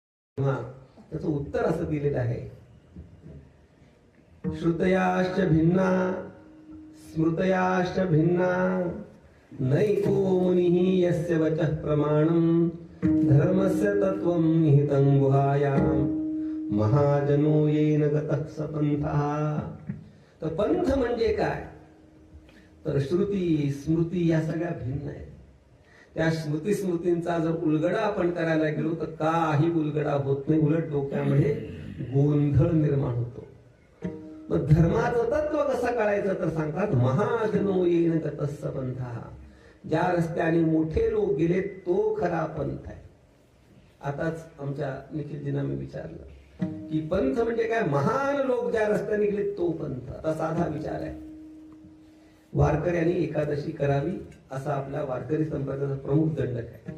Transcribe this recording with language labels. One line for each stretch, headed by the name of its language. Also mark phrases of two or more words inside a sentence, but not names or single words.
Marathi: त्याचं उत्तर असं दिलेलं आहे,
Sanskrit: श्रुतयाश्च भिन्ना स्मृतयाश्च भिन्ना नैको मुनिः यस्य वचः प्रमाणं धर्मस्य तत्त्वं निहितं गुहायां महाजनो येन गतः स पंथः.
Marathi: तर पंथ म्हणजे काय, तर श्रुती स्मृती या सगळ्या भिन्न आहेत. त्या श्रुती स्मृतींचा जर उलगडा आपण करायला गेलो तर काही उलगडा होत नाही, उलट डोक्यामध्ये गोंधळ निर्माण होतो. मग धर्माचं तत्व कसं कळायचं तर सांगतात,
Sanskrit: महाजनो येन गतस्स पंथः.
Marathi: ज्या रस्त्याने मोठे लोक गेले तो खरा पंथ आहे. आताच आमच्या निखिलजींना मी विचारलं की पंथ म्हणजे काय, महान लोक ज्या रस्त्याने गेले तो पंथ. आता साधा विचार आहे, वारकऱ्यांनी एकादशी करावी असा आपल्या वारकरी संप्रदायाचा प्रमुख दंडक आहे.